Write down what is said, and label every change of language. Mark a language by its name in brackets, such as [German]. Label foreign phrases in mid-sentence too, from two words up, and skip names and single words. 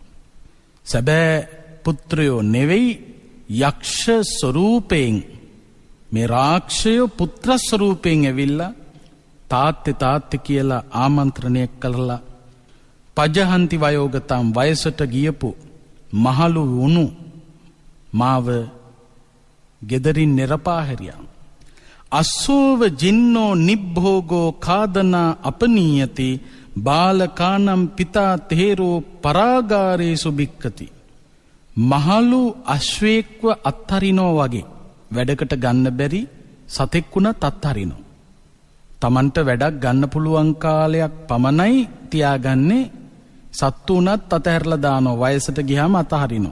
[Sinhala] සැබෑ පුත්‍රයෝ නෙවෙයි යක්ෂ ස්වරූපයෙන් මේ රාක්ෂයෝ පුත්‍ර ස්වරූපයෙන් ඇවිල්ලා තාත්තේ තාත්තේ කියලා ආමන්ත්‍රණය කළා. [Pali] පජහන්ති වයෝගතම් [Sinhala] වයසට ගියපු මහලු වුණු මාව ගෙදරින් නිරපා හැරියා. [Pali] අස්සෝව ජින්නෝ නිබ්භෝගෝ කාදනා අපනීයති බාලකානම් පිතා තේරෝ පරාගාරේසු භික්කති. [Sinhala] මහලු අශ්වයෙක්ව අත්හරිනෝ වගේ වැඩකට ගන්න බැරි සතෙක්ුණත් අත්හරිනෝ. තමන්ට වැඩක් ගන්න පුළුවන් කාලයක් පමණයි තියාගන්නේ. සත්තු වුණත් අතහැරලා දානවා. වයසට ගියාම අතහරිනෝ.